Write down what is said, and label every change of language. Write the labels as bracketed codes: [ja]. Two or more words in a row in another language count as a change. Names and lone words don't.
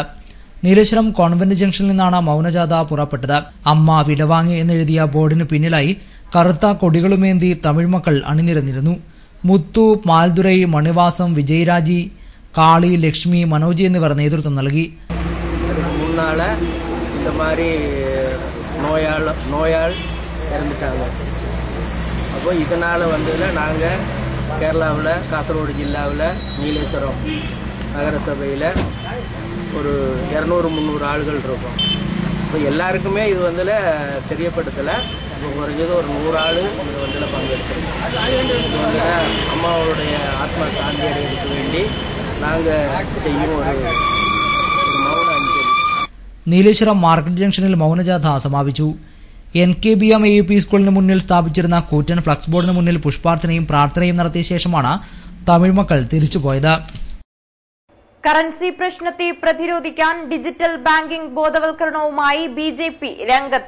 [ml] നീലേശ്വരം കോൺവെന്റ് ജംഗ്ഷനിൽ നിന്നാണ് മൗനജാഥ പുറപ്പെട്ടത്. അമ്മ വിടവാങ്ങി എന്നെഴുതിയ ബോർഡിന് പിന്നിലായി കറുത്ത കൊടികളുമേന്തി തമിഴ് മക്കൾ അണിനിരന്നിരുന്നു. മുത്തു, മാൽദുരൈ, മണിവാസം, വിജയരാജി, കാളി, ലക്ഷ്മി, മനോജ് എന്നിവർ നേതൃത്വം നൽകി. [ta] இறந்துட்டாங்க. அப்போ இதனால் நாங்கள் கேரளாவில் காசர்கோடு ஜில்லாவில் நீலேஸ்வரம் நகரசபையில் ஒரு 200-300 ஆள்கள் இருக்கோம். இப்போ எல்லாருக்குமே இது தெரியப்படுத்தலை. இப்போ குறைஞ்சது ஒரு 100 ஆள் இது பங்கெடுத்துருக்கோம். அம்மாவுடைய ஆத்மா சாந்தி அடைவதற்கு வேண்டி நாங்கள் செய்யும் ஒரு [ml] മൗന അഞ്ജലി. നീലേശ്വരം മാർക്കറ്റ് ജംഗ്ഷനിൽ മൗനജാഥ സമാപിച്ചു. NKBM AUP സ്കൂളിന് മുന്നിൽ സ്ഥാപിച്ചിരുന്ന കൂറ്റൻ ഫ്ലക്സ് ബോർഡിന് മുന്നിൽ പുഷ്പാർച്ചനയും പ്രാർത്ഥനയും നടത്തിയ ശേഷമാണ് തമിഴ് മക്കൾ തിരിച്ചുപോയത്. കറൻസി പ്രശ്നത്തെ പ്രതിരോധിക്കാൻ ഡിജിറ്റൽ ബാങ്കിംഗ് ബോധവൽക്കരണവുമായി BJP രംഗത്ത്.